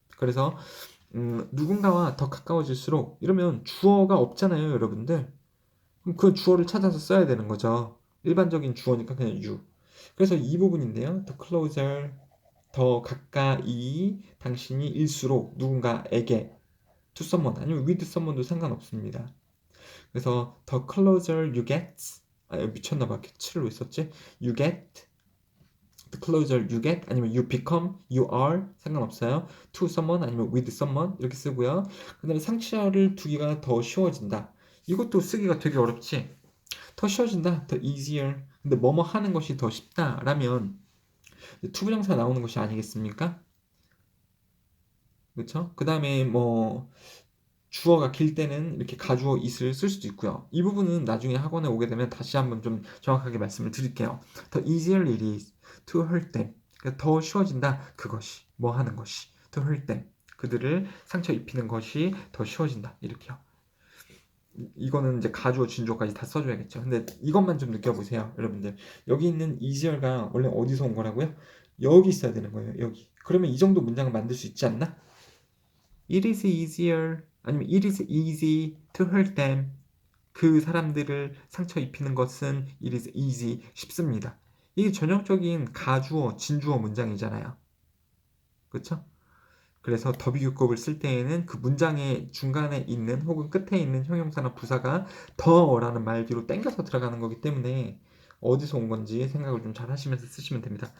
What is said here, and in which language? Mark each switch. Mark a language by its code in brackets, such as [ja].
[ko] 그래서 누군가와 더 가까워질수록 이러면 주어가 없잖아요, 여러분들. 그럼 그 주어를 찾아서 써야 되는 거죠. 일반적인 주어니까 그냥 you. 그래서 이 부분인데요. [en] The closer [ko] 더 가까이 당신이 일수록 누군가에게 [en] to someone [ko] 아니면 [en] with someone [ko] 도 상관없습니다. [en] 그래서 the closer you get [ko] 미쳤나봐. cat를 왜 썼지? [en] You get the closer you get [ko] 아니면 [en] you become, you are [ko] 상관없어요. [en] to someone [ko] 아니면 [en] with someone [ko] 이렇게 쓰고요. 그 다음에 상치어를 두기가 더 쉬워진다. 이것도 쓰기가 되게 어렵지. 더 쉬워진다. 더 easier. 근데 뭐뭐 하는 것이 더 쉽다라면 투부정사 나오는 것이 아니겠습니까? 그렇죠? 그 다음에 뭐 주어가 길 때는 이렇게 가주어 it을 쓸 수도 있고요. 이 부분은 나중에 학원에 오게 되면 다시 한번 좀 정확하게 말씀을 드릴게요. 더 [en] easier it is to hurt them. [ko] 그러니까 더 쉬워진다. 그것이 뭐 하는 것이 [en] to hurt them. [ko] 그들을 상처 입히는 것이 더 쉬워진다. 이렇게요. 이거는 이제 가주어 진주어까지 다 써줘야겠죠. 근데 이것만 좀 느껴보세요, 여러분들. 여기 있는 easier가 원래 어디서 온 거라고요? 여기 있어야 되는 거예요. 여기. 그러면 이 정도 문장을 만들 수 있지 않나? [en] It is easier [ko] 아니면 [en] it is easy to hurt them. [ko] 그 사람들을 상처 입히는 것은 [en] it is easy [ko] 쉽습니다. 이게 전형적인 가주어, 진주어 문장이잖아요. 그렇죠? 그래서 더비교급을 쓸 때에는 그 문장의 중간에 있는 혹은 끝에 있는 형용사나 부사가 더라는 말 뒤로 땡겨서 들어가는 거기 때문에 어디서 온 건지 생각을 좀 잘 하시면서 쓰시면 됩니다.